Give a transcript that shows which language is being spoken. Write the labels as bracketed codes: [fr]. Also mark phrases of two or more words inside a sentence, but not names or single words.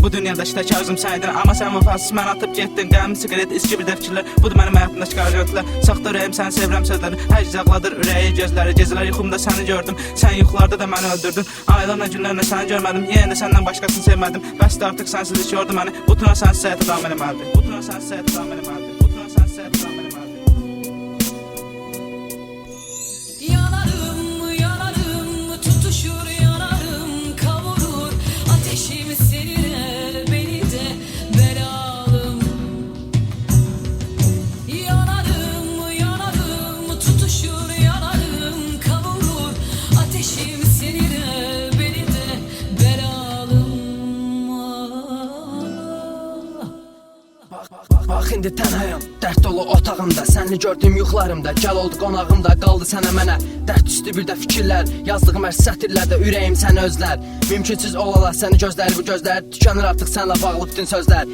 [az] Bu dünyadakı tək arzum səydin, amma sən vəfasız mən atıb getdin. Qələmi siqaret, iski bir də fikirlər, budur mənim həyatımdakı qarşılıqlar. Saxta ürəyim səni sevirəm sözləri, hər gecə ağladır ürəyi gözləri. Gecələr yuxumda səni gördüm, sən yuxularda da məni öldürdün. Aylarla günlərlə səni görmədim, yenə də səndən başqasını sevmədim. Bəs də artıq sənsiz yordu məni, bu tuna sənsiz həyata davam eləməlidir. Bu tuna sənsiz həyata davam eləməlidir. Bu tuna sənsiz həyata davam eləməlidir. [tr] Yanarım, tutuşur yanarım, kavurur ateşim seninle beni de belalım. Yanarım, tutuşur yanarım, kavurur ateşim seninle beni de belalım. [az] Bax indi tənhayam, dərd dolu otağımda, səni gördüyüm yuxularımda, gəl oldu qonağımda, qaldı sənə mənə dərd üstü bir də fikirlər, yazdığım hər sətirlərdə ürəyim səni özlər. Mümkünsüz olalar səni gözlər bu gözlər, tükənir artıq sənlə bağlı bütün sözlər.